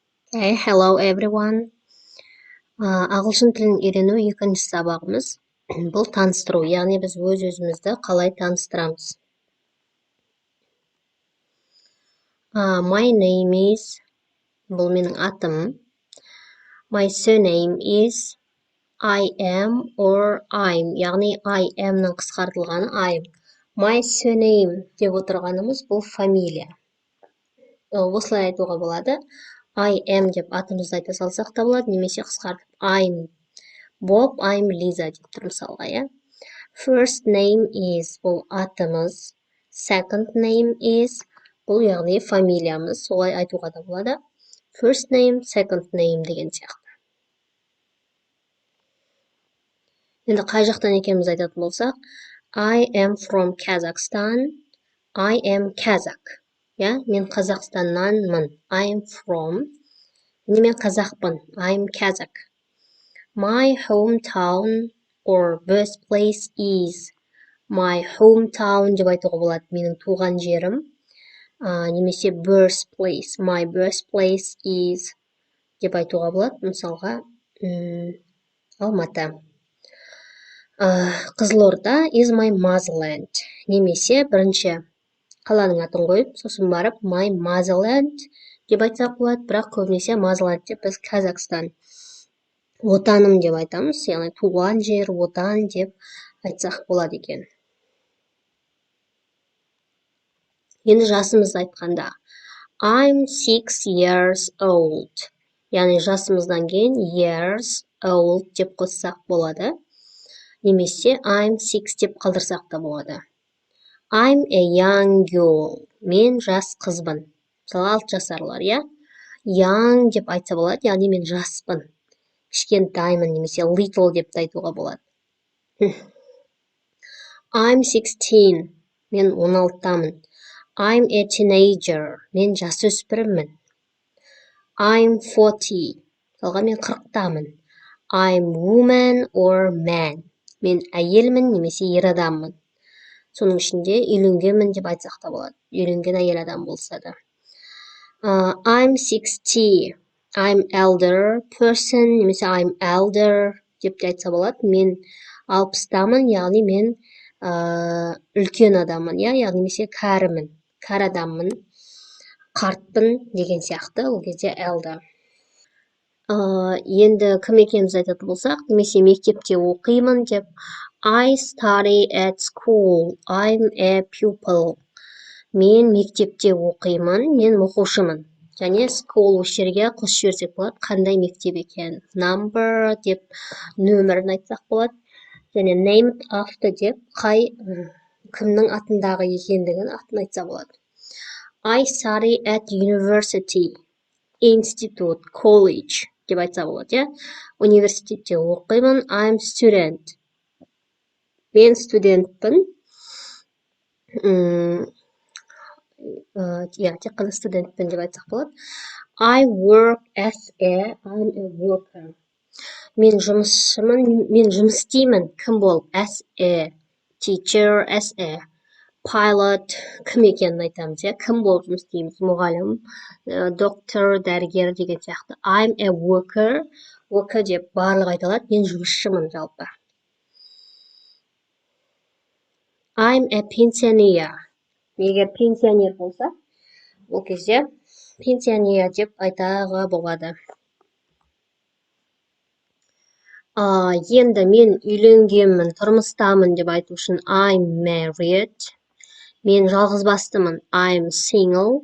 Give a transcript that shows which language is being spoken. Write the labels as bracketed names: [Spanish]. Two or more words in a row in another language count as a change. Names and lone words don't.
[English] Hey, hello everyone. [Kazakh] Ағылшын тілін үйрену екінші сабағымыз. Бұл таныстыру, яғни біз өз-өзімізді қалай таныстырамыз. [English] My name is, [Kazakh] бұл менің атым. [English] My surname is, I am or I'm, яғни I am-нің қысқартылғаны I'm. [Kazakh] My surname деп отырғанымыз бұл фамилия. Осылай айтуға болады. [English] I am [Kazakh] деп атымызды айта салсақ та болады, немесе қысқартып [English] I'm Bob, I'm Lisa [Kazakh] деп тұр мысалға, иә. [English] First name is [Kazakh] бұл атымыз. [English] Second name is [Kazakh] бұл яғни фамилиямыз. Солай айтуға да болады. [English] First name, second name [Kazakh] деген сияқты. Енді қай жақтан екеніміз айтатын болсақ, [English] I am from Kazakhstan. I am Kazakh. Я, [Kazakh] мен Қазақстаннанмын. [English] I am from. [Kazakh] Мен қазақпын. [English] I am Kazakh. My hometown or birthplace is. My hometown [Kazakh] деп айтуға болады. Менің туған жерім. Немесе birthplace. [English] My birthplace is [Kazakh] деп айтуға болады. Мысалға, Алматы. Қызылорда [English] is my motherland. [Kazakh] Немесе бірінші қаланың атын қойып, сосын барып [English] my motherland [Kazakh] деп айтсақ болады. Бірақ көбінесе motherland деп біз Қазақстан. Отаным деп айтамыз, яғни туған жер, отан деп айтсақ болады екен. Енді жасымызды айтқанда, [English] I'm 6 years old. [Kazakh] Яғни жасымыздан кейін [English] years old [Kazakh] деп қоссақ болады. Немесе [English] I'm 6 [Kazakh] деп қалдырсақ та болады. [English] I'm a young girl. [Kazakh] Мен жас қызбын. Мысалы 6 жасарлар, иә? Young деп айтса болады, яғни мен жаспын. Кішкентаймын немесе little деп айтуға болады. [English] I'm 16. [Kazakh] Мен 16-тамын. [English] I'm a teenager. [Kazakh] Мен жасөспіріммін. [English] I'm 40. [Kazakh] Мысалға мен 40-тамын. [English] I'm woman or man. [Kazakh] Мен әйелмін немесе ер адаммын. Соның ішінде үйленгенмін деп айтсақ та болады. Үйленген әйел адам болса да. [English] I'm 60. I'm elder person, немесе I'm elder деп те айтса болады. [Kazakh] Мен 60-тамын, яғни мен үлкен адаммын, яғни немесе кәрімін, кәрі адаммын, қартпын деген сияқты, ол кезде elder. Енді кім екенімізді айтатын болсақ, немесе мектепте оқимын деп, [English] I study at school. I'm a pupil. [Kazakh] Мен мектепте оқимын, мен оқушымын. Және school осы жерге қосып жіберсек болады, қандай мектеп екен. Number деп нөмірін айтсақ болады. Және [English] named after [Kazakh] деп кімнің атындағы екендігін атын айтса болады. [English] I study at university, institute, college деп айтса болады, иә. [Kazakh] Университетте оқимын, [English] I'm student. [Kazakh] Мен студентпін. Тек қана студентпін деп айтсақ болады. [English] I'm a worker. [Kazakh] Мен жұмысшымын, мен жұмыс істеймін. Кім болып? [English] As a teacher, as a pilot. [Kazakh] Кім екенін айтамыз, иә? Кім болып жұмыс істейміз? Мұғалім, доктор, дәрігер деген сияқты. [English] I'm a worker. [Kazakh] Worker деп барлық айталады. Мен жұмысшымын жалпы. [English] I'm a pensioner. [Kazakh] Егер пенсионер болса, ол кезде пенсионер деп айтаға болады. Енді мен үйленгенмін, тұрмыстамын деп айту үшін [English] I'm married. [Kazakh] Мен жалғызбастымын, [English] I'm single.